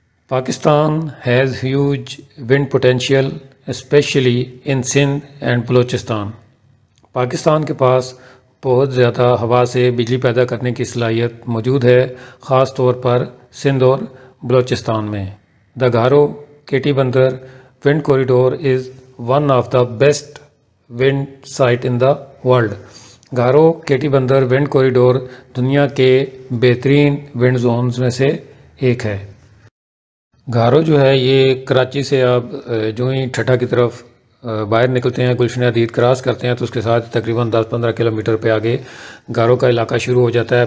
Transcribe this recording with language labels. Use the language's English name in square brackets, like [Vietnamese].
[English] Pakistan has huge wind potential especially in Sindh and Balochistan. [Urdu] Pakistan کے پاس بہت زیادہ ہوا سے بجلی پیدا کرنے کی صلاحیت موجود ہے، خاص طور پر سندھ اور بلوچستان میں. [English] The Gharo Keti Bandar wind corridor is one of the best wind site in the world. [Urdu] Gharo Katy بندر ونڈ کوریڈور دنیا کے بہترین ونڈ زونز میں سے ایک ہے. گھارو جو ہے یہ کراچی سے آپ جو ہی ٹھٹھا کی طرف باہر نکلتے ہیں، گلشن حدید کراس کرتے ہیں تو اس کے ساتھ تقریباً 10-15 کلومیٹر پہ آگے گھارو کا علاقہ شروع ہو جاتا ہے.